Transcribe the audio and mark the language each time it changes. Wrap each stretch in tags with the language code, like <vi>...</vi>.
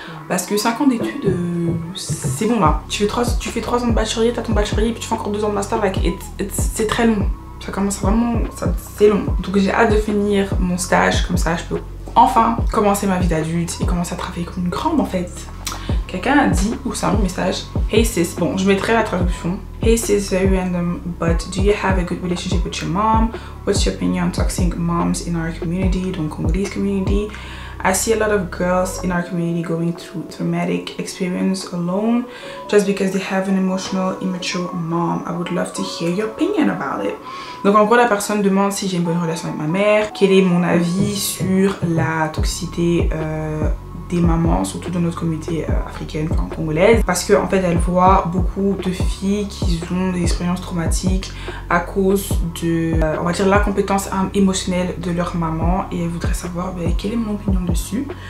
<fr>Parce que 5 ans d'études, c'est bon là. Tu fais 3 ans de bachelier, t'as ton bachelier, puis tu fais encore 2 ans de master, like, c'est très long. Ça commence vraiment, c'est long. Donc j'ai hâte de finir mon stage, comme ça je peux enfin commencer ma vie d'adulte et commencer à travailler comme une grande en fait. Quelqu'un a dit, ou c'est un message,</fr> <en>hey sis,</en> <fr>bon je mettrai la traduction.</fr> <en>Hey sis, very random, but do you have a good relationship with your mom? What's your opinion on toxic moms in our community, donc Congolese community? I see a lot of girls in our community going through traumatic experience alone just because they have an emotional, immature mom. I would love to hear your opinion about it.</en> <fr>Donc en gros la personne demande si j'ai une bonne relation avec ma mère, quel est mon avis sur la toxicité des mamans, surtout dans notre communauté africaine, enfin congolaise, parce que en fait elle voit beaucoup de filles qui ont des expériences traumatiques à cause de, on va dire, l'incompétence émotionnelle de leur maman, et elle voudrait savoir quelle est mon opinion dessus.</fr>